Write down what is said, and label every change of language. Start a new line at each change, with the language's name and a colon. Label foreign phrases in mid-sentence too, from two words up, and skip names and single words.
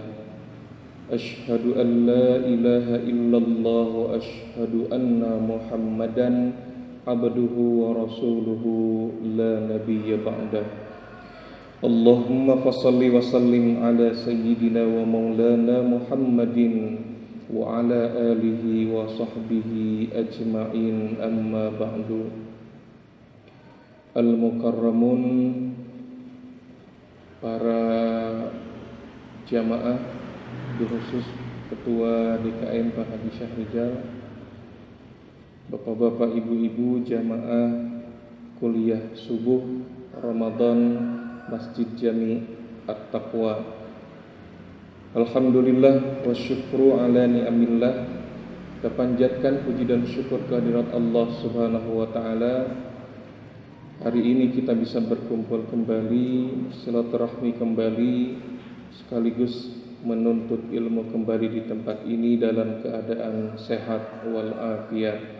Arabic: أشهد أن لا إله إلا الله وأشهد أن محمدا عبده ورسوله لا نبي بعده. اللهم فصل وسلم على سيدنا ومولانا محمد وعلى آله وصحبه أجمعين، أما بعد.
Indonesian: Al-mukarramun, para jamaah, khusus Ketua DKM Pak Haji Syahrizal, bapak-bapak, ibu-ibu, jamaah kuliah subuh Ramadan Masjid Jami At-Taqwa.
Arabic: الحمد لله والشكر على نعم الله.
Indonesian: Kita panjatkan puji dan syukur kehadirat Allah
Arabic: سبحانه وتعالى.
Indonesian: Hari ini kita bisa berkumpul kembali, silaturahmi kembali, sekaligus menuntut ilmu kembali di tempat ini dalam keadaan sehat wal afiat.